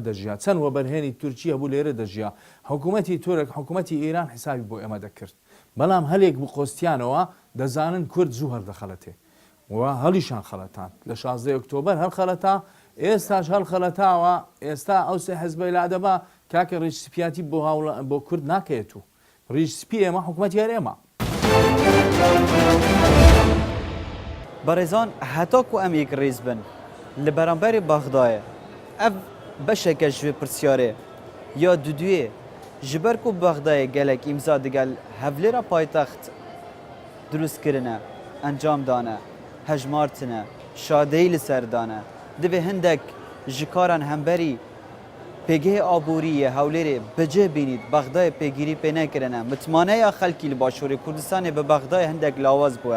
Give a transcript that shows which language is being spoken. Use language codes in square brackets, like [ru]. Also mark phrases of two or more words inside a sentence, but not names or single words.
[ckb] دەژیا چەند وەبەرهێنی تورکیا بوو لێرە دەژیا حکوومەتی تۆرێک حکوومەتی ئێران حسابی بۆ ئێمە دەکرد بەڵام هەلێک بقۆستیانەوە دەزانن کورد زوو هەردەخەڵەتێ و هەڵیشان خەڵەتان لە 16 ئۆکتۆبەر هەر خەڵەتا ئێستاش هەڵ خەڵەتاوە ئێستا ئەو سێ حیزبەی لادەبا کاکە ڕیشسپیاتی بۆ کورد ناکەێت و ڕیشسپی ئێمە حکوومەتی هەرێمە. بەڕێزان هەتاکو ئەم یەک ڕێز بن لە بەرامبەری بەغدایە [ku] ئەv بەشێکە ji vê pirsyarê ya duduyê ji ber ku Bexdayê gelek îmza digel hevlêra paytext durustkirine encam dane hejmartine şadeyî li ser dane divê hindek ji karan hemberî pêgehê aboriyê hewlêrê bicih bînît Bexdayê pêgirî pê nekirine mitmaneya xelkî li Başûrê Kurdistanê bi Bexdayê hindek lawaz bûye.